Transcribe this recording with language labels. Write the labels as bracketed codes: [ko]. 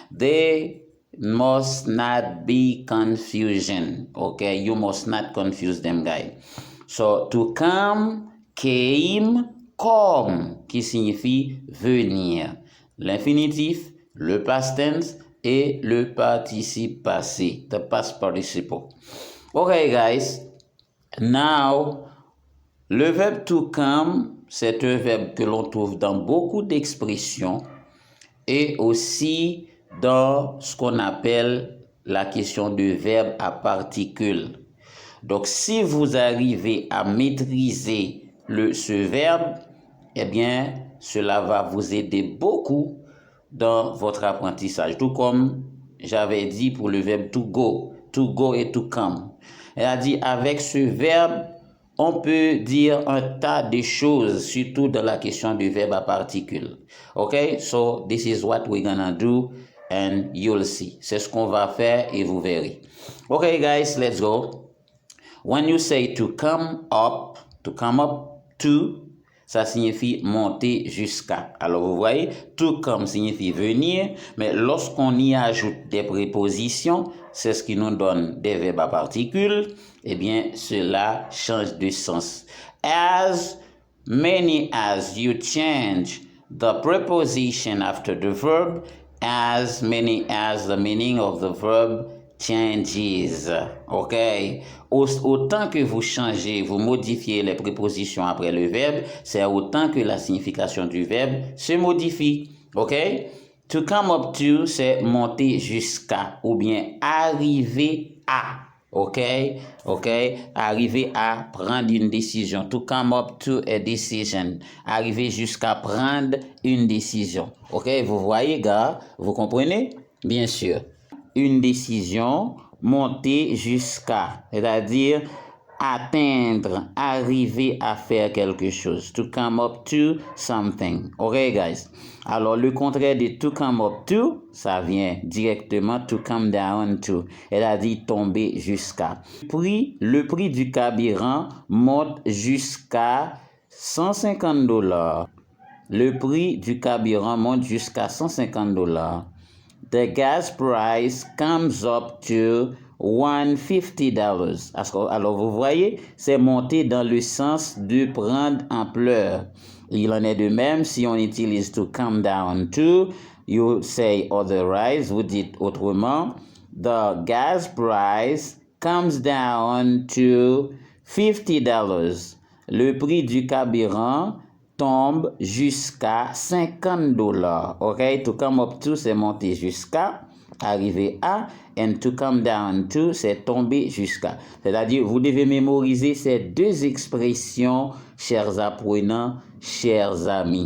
[en] There must not be confusion. Okay, you must not confuse them, guys. So, to come, came, come, [fr] qui signifie venir. L'infinitif, le past tense et le participe passé, [en] the past participle. Okay, guys. [fr] Now, le verbe to come, c'est un verbe que l'on trouve dans beaucoup d'expressions et aussi dans ce qu'on appelle la question de verbe à particules. Donc, si vous arrivez à maîtriser ce verbe, eh bien, cela va vous aider beaucoup dans votre apprentissage. Tout comme j'avais dit pour le verbe to go et to come. Elle a dit, avec ce verbe, on peut dire un tas de choses, surtout dans la question du verbe à particules. [en] Okay, so this is what we're gonna do and you'll see. [fr] C'est ce qu'on va faire et vous verrez. [en] Okay, guys, let's go. When you say to come up to, [fr] ça signifie monter jusqu'à. Alors vous voyez, to come signifie venir, mais lorsqu'on y ajoute des prépositions, c'est ce qui nous donne des verbes à particules, eh bien cela change de sens. [en] As many as you change the preposition after the verb, as many as the meaning of the verb changes. OK? [fr] Autant que vous changez, vous modifiez les prépositions après le verbe, c'est autant que la signification du verbe se modifie. OK? To come up to, c'est monter jusqu'à ou bien arriver à. OK? OK? Arriver à prendre une décision. [en] To come up to a decision. [fr] Arriver jusqu'à prendre une décision. OK? Vous voyez, gars? Vous comprenez? Bien sûr. Une décision, monter jusqu'à, c'est-à-dire atteindre, arriver à faire quelque chose. [en] To come up to something. OK, guys? [fr] Alors, le contraire de to come up to, ça vient directement to come down to, c'est-à-dire tomber jusqu'à. Le prix du carburant monte jusqu'à $150. Le prix du carburant monte jusqu'à $150. [en] The gas price comes up to $150. [fr] Alors, vous voyez, c'est monter dans le sens de prendre ampleur. Il en est de même si on utilise to come down to, [en] you say otherwise, [fr] vous dites autrement. [en] The gas price comes down to $50. [fr] Le prix du carburant tombe jusqu'à $50. OK? To come up to, c'est monter jusqu'à, arriver à, and to come down to, c'est tomber jusqu'à. C'est-à-dire, vous devez mémoriser ces deux expressions, chers apprenants, chers amis.